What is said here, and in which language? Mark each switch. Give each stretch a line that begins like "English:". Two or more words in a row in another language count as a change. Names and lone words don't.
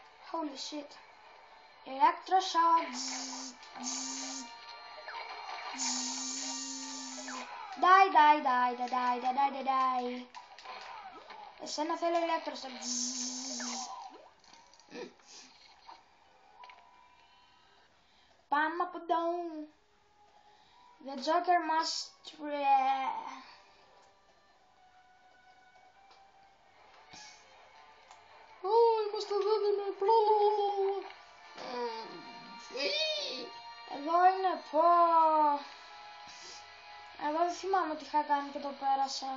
English: Holy shit. Electroshock. Die.
Greek: Εσένα θέλω electroshock. Πάμε από εδώ.
English: The Joker must...
Greek: Είμαστε εδώ, εδώ είναι, πω. Εγώ δεν θυμάμαι τι είχα κάνει και το πέρασα.